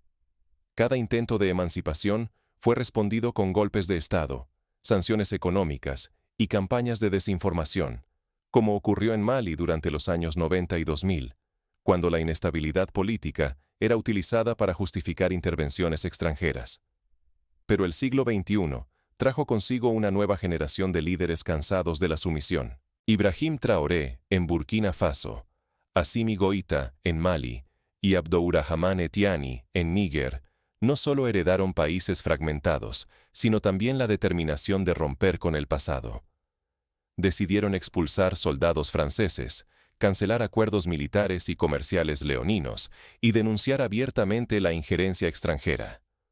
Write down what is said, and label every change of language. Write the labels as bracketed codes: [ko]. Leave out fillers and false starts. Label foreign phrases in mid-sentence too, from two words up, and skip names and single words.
[es] Cada intento de emancipación fue respondido con golpes de Estado, sanciones económicas y campañas de desinformación, como ocurrió en Mali durante los años 90 y 2000, cuando la inestabilidad política era utilizada para justificar intervenciones extranjeras. Pero el siglo XXI trajo consigo una nueva generación de líderes cansados de la sumisión. Ibrahim Traoré, en Burkina Faso, Assimi Goïta, en Mali, y Abdourahmane Tiani, en Níger, no solo heredaron países fragmentados, sino también la determinación de romper con el pasado. Decidieron expulsar soldados franceses, cancelar acuerdos militares y comerciales leoninos y denunciar abiertamente la injerencia extranjera.